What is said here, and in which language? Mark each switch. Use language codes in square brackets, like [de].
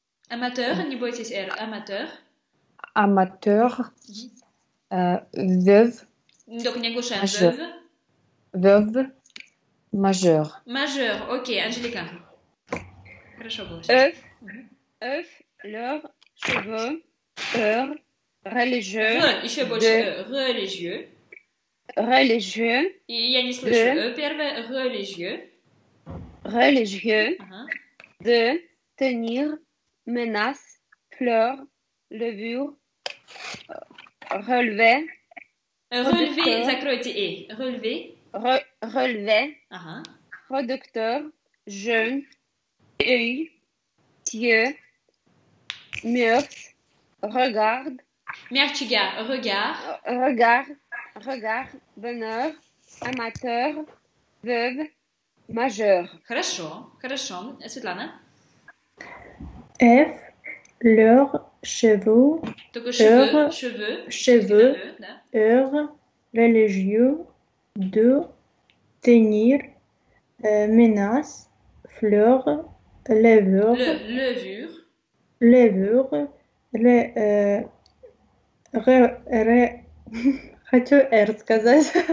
[ru] Amateur, не бойтесь R, amateur. [fr] Amateur, veuve. [ru] Donc не оглушаем, veuve. [fr] Veuve, majeur. [ru] Majeur, окей, Анжелика. Хорошо было. [fr] Œuf, leur, cheveux, heure, religieux. [ru] Еще больше religieux. [fr] Religieux. [ru] И я не слышу. Первое, religieux. [fr] Religieux. De, tenir, menace, fleur, levure, relever. [ru] Relever, закройте «и». [fr] Relever. Relever. Producteur, jeune, œil, yeux, mœurs, regard. [ru] Мягче regard. [fr] Regard, bonheur, amateur, veuve, majeur. [ru] Хорошо. Светлана? [fr] F, leur, cheveux, [ru] Только [fr] cheveux, heure, religieux, de, tenir, menace, fleur, levure, хочу R сказать.